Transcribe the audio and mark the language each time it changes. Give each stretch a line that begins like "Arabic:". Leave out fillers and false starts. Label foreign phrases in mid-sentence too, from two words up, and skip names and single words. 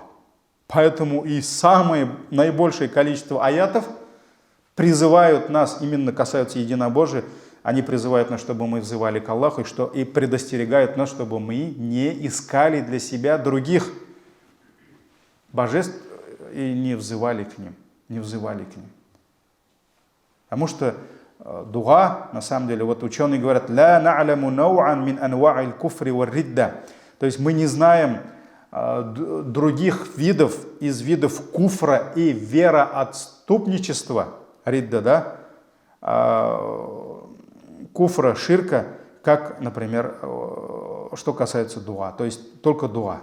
Russian: Поэтому и самое наибольшее количество аятов призывают нас, именно касаются единобожия, они призывают нас, чтобы мы взывали к Аллаху, и предостерегают нас, чтобы мы не искали для себя других божеств и не взывали к ним. Потому что дуа, на самом деле, вот ученые говорят,
Arabic: «لا نعلم نوعا من أنواع الكفر والردة».
Russian: То есть мы не знаем других видов, из видов куфра и вероотступничества, ридда, да, куфра, ширка, как, например, что касается дуа, то есть только дуа.